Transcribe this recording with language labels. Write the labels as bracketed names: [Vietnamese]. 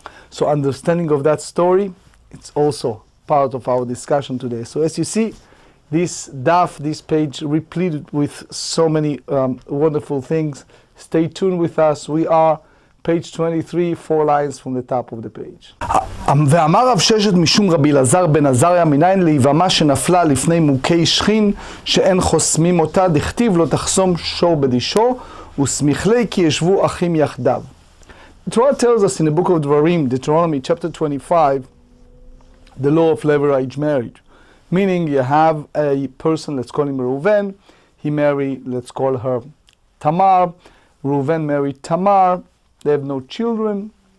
[English] So understanding of that story, it's also part of our discussion today. So as you see, this daf, this page, repleted with so many wonderful things. Stay tuned with us. We are page 23, 4 lines from the top of the page. [Hebrew] ואמר רב ששת משום רבי אלעזר בן עזריה מניין ליבמה שנפלה לפני מוכי שכין שאין חוסמים אותה, דכתיב לא תחסום שור בדישו וסמיכלי כי ישבו אחים יחדיו. [English] The Torah tells us in the book of Dvarim, Deuteronomy chapter 25, the law of levirage marriage. Meaning you have a person, let's call him Reuven, he married, let's call her Tamar, Reuven married Tamar, they have no children.